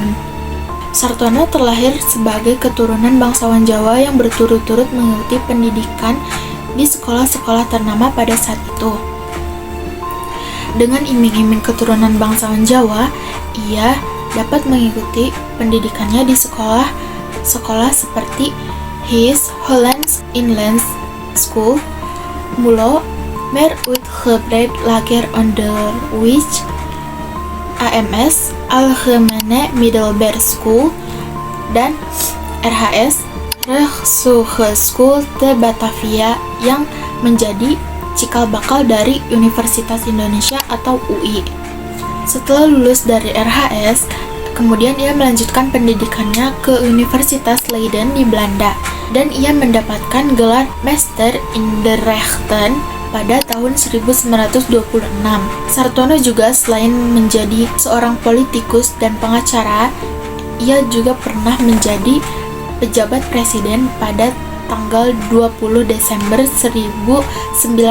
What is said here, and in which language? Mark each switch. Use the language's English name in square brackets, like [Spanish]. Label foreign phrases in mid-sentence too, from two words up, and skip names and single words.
[Indonesian] Sartono terlahir sebagai keturunan bangsawan Jawa yang berturut-turut mengikuti pendidikan di sekolah-sekolah ternama pada saat itu. Dengan iming-iming keturunan bangsawan Jawa, ia dapat mengikuti pendidikannya di sekolah seperti His Hollands Inland School, Mulo, Mer Uitgebreid Lager Onderwijs, AMS, Algemene Middelbare School, dan RHS, Rijkshogeschool te Batavia yang menjadi cikal bakal dari Universitas Indonesia atau UI. Setelah lulus dari RHS, kemudian ia melanjutkan pendidikannya ke Universitas Leiden di Belanda dan ia mendapatkan gelar Master in the Rechten pada tahun 1926. Sartono juga selain menjadi seorang politikus dan pengacara, ia juga pernah menjadi pejabat presiden pada tanggal 20 Desember 1957.